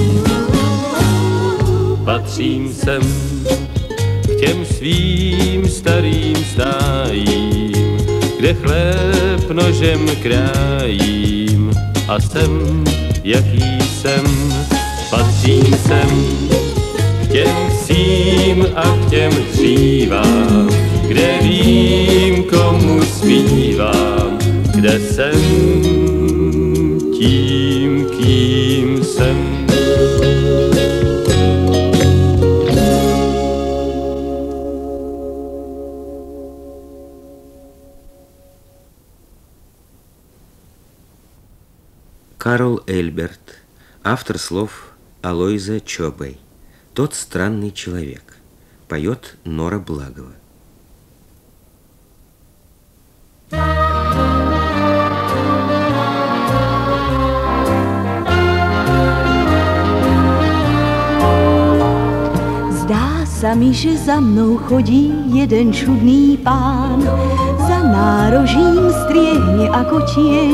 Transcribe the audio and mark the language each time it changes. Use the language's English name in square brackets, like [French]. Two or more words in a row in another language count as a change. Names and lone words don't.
[Czech] Patřím sem k těm svým starým stájím, kde chléb nožem krájím a jsem jaký jsem, patřím sem k těm svým a k těm dřívám, kde vím, komu zpívám, kde jsem tím, kým jsem. [Russian] Карл Эльберт, автор слов Алоиза Чобей. «Тот странный человек». Поет Нора Благова. [Slovak] Zdá sa mi, že za mnou chodí jeden čudný pán, za nárožím striehne ako tieň.